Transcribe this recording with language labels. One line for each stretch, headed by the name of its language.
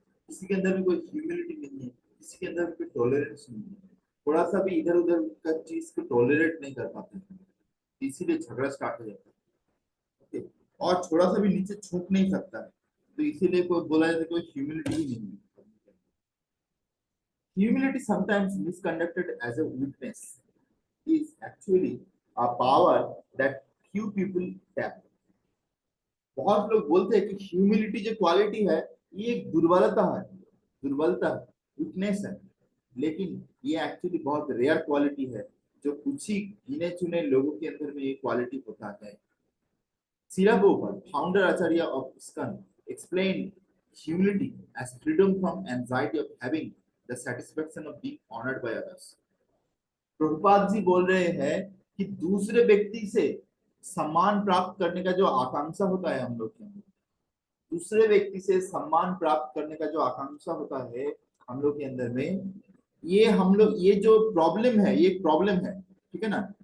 Hindi: किसी के अंदर भी कोई ह्यूमिलिटी नहीं है, किसी के अंदर भी कोई टॉलरेंस नहीं है, थोड़ा सा भी इधर उधर का चीज को टॉलरेट नहीं कर पाते हैं, इसीलिए झगड़ा स्टार्ट हो जाता है। ओके? और थोड़ा सा भी नीचे छूट नहीं सकता है, तो इसीलिए कोई बोला जाता है कोई ह्यूमिलिटी ही नहीं है।
English: Humility, sometimes misconducted as a weakness, is actually a power that few people have।
Hindi: बहुत लोग बोलते हैं कि ह्यूमिलिटी जो क्वालिटी है, ये एक दुर्बलता है, दुर्बलता है, वीकनेस है। लेकिन ये एक्चुअली बहुत रेयर क्वालिटी है, जो कुछ ही गिने चुने लोगों के अंदर में ये क्वालिटी होता है।
English: Srila Prabhupada, founder Acharya of ISKCON, explained humility as freedom from anxiety of having the satisfaction of being honored by others।
Hindi: Prabhupada ji बोल रहे हैं कि दूसरे व्यक्ति से सम्मान प्राप्त करने का जो आकांक्षा होता है हम लोग के अंदर, दूसरे व्यक्ति से सम्मान प्राप्त करने का जो आकांक्षा होता है हम लोग के अंदर में, ये हम लोग ये जो प्रॉब्लम है, ये प्रॉब्लम है। ठीक है ना?